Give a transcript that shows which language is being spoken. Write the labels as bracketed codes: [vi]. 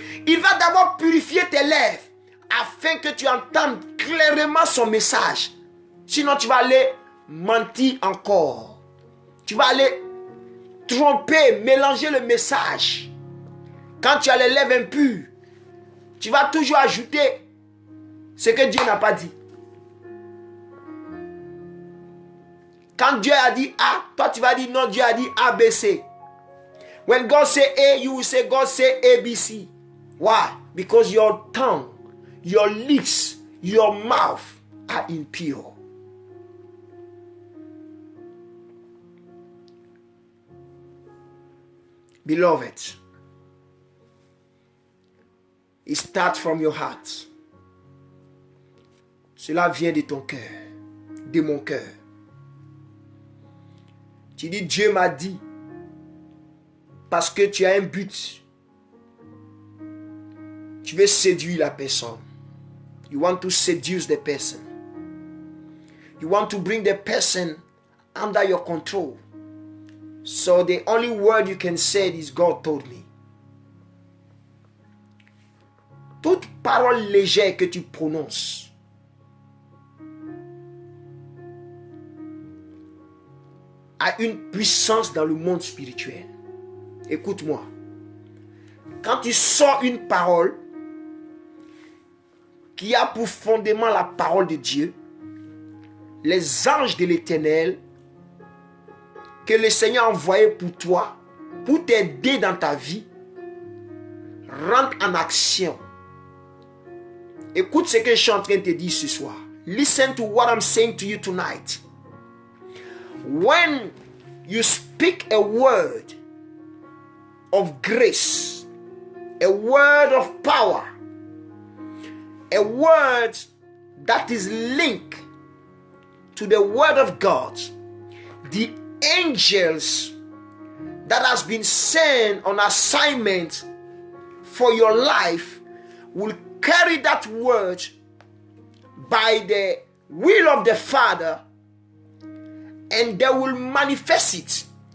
[fr] Il va d'abord purifier tes lèvres afin que tu entendes clairement son message. Sinon, tu vas aller mentir encore. Tu vas aller tromper, mélanger le message. Quand tu as les lèvres impures, tu vas toujours ajouter ce que Dieu n'a pas dit. Quand Dieu a dit A, toi tu vas dire non, Dieu a dit A, B, C. [en] When God say A, you will say God say A, B, C. Why? Because your tongue, your lips, your mouth are impure. Beloved, it starts from your heart. [fr] Cela vient de ton cœur, de mon cœur. Tu dis, Dieu m'a dit, parce que tu as un but. Tu veux séduire la personne. [en] You want to seduce the person. You want to bring the person under your control. So the only word you can say is God told me. [fr] Toute parole légère que tu prononces a une puissance dans le monde spirituel. Écoute-moi. Quand tu sors une parole qui a pour fondement la parole de Dieu, les anges de l'Éternel que le Seigneur a envoyé pour toi, pour t'aider dans ta vie, rentrent en action. Écoute ce que je suis en train de te dire ce soir. [en] Listen to what I'm saying to you tonight. When you speak a word of grace, a word of power, a word that is linked to the word of God, the angels that has been sent on assignment for your life will carry that word by the will of the Father, and they will manifest it.